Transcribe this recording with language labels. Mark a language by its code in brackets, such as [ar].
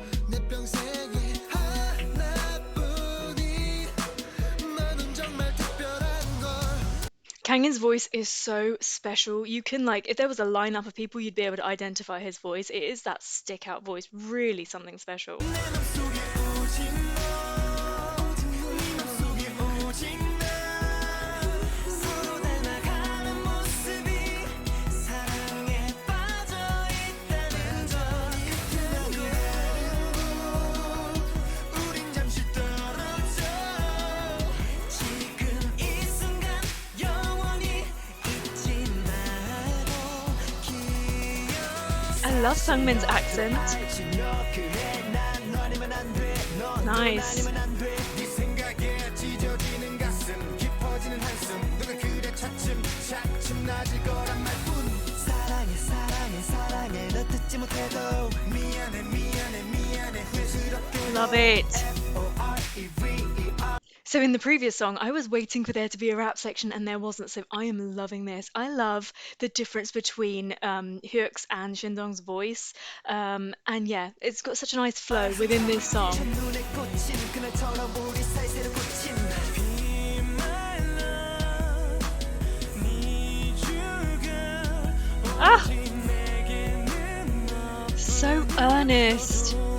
[ko] 내 평생에 하나뿐인 너는 정말 특별한 걸. [en] Kangin voice is so special. You can like, if there was a lineup of people, you'd be able to identify his voice. It is that stick out voice, really something special. [ko] 내 맘속에 오직 너, 네 맘속에 오직 나 서로 닮아가는 모습이 사랑에 빠져 있다는 걸. 같은 곳 우린 잠시 떨어져. 지금 이 순간 영원히 잊지 말고 기억해. [en] I love Sungmin's accent. Nice. [ko] 네 생각에 찢어지는 가슴 깊어지는 한숨 누가 그래 차츰 나아질 거란 말뿐. 사랑해 사랑해 사랑해 너 듣지 못해도 미안해 후회스럽게. [en] Love it. F-O-R-E-V-E-R. So in the previous song, I was waiting for there to be a rap section and there wasn't, so I am loving this. I love the difference between Hyuk's and Shindong's voice. And yeah, it's got such a nice flow within this song. [ko] 눈에 꽂힌 그날처럼 우리 사이 새로 꽂힌 Be my love need you girl. Ah, 오직 내게는 너 [en] so earnest.